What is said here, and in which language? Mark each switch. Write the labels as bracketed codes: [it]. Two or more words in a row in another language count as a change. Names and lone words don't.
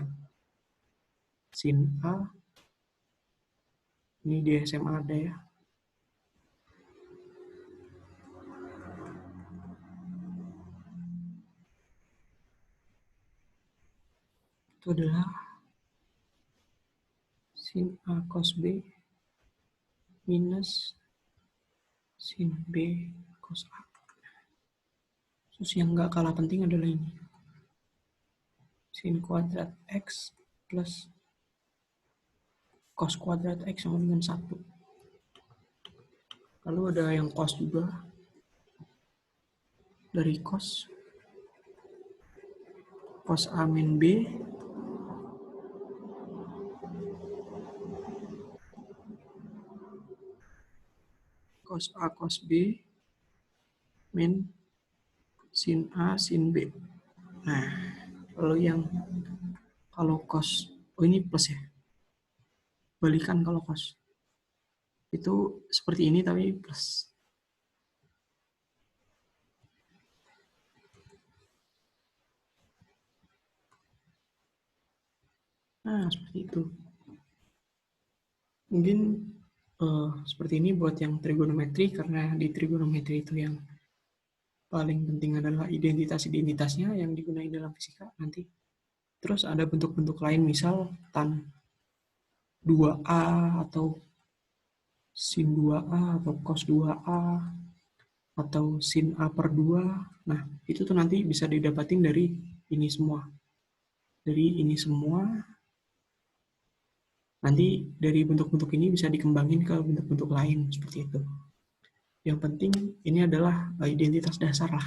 [id] Sin A, ini di SMA ada ya. Itu adalah sin A cos B minus sin B cos A. Terus yang nggak kalah penting adalah ini. Sin kuadrat X plus cos kuadrat X sama dengan 1. Lalu ada yang cos juga. Dari cos A min B cos A cos B min sin A sin B. Nah, lalu yang kalau cos, oh ini plus ya, balikan kalau cos. Itu seperti ini tapi plus. Nah, seperti itu. Mungkin seperti ini buat yang trigonometri, karena di trigonometri itu yang paling penting adalah identitas-identitasnya yang digunakan dalam fisika nanti. Terus ada bentuk-bentuk lain, misal tan 2A atau sin 2A atau cos 2A atau sin A per 2. Nah, itu tuh nanti bisa didapatin dari ini semua. Dari ini semua, nanti dari bentuk-bentuk ini bisa dikembangin ke bentuk-bentuk lain, seperti itu. Yang penting ini adalah identitas dasar lah.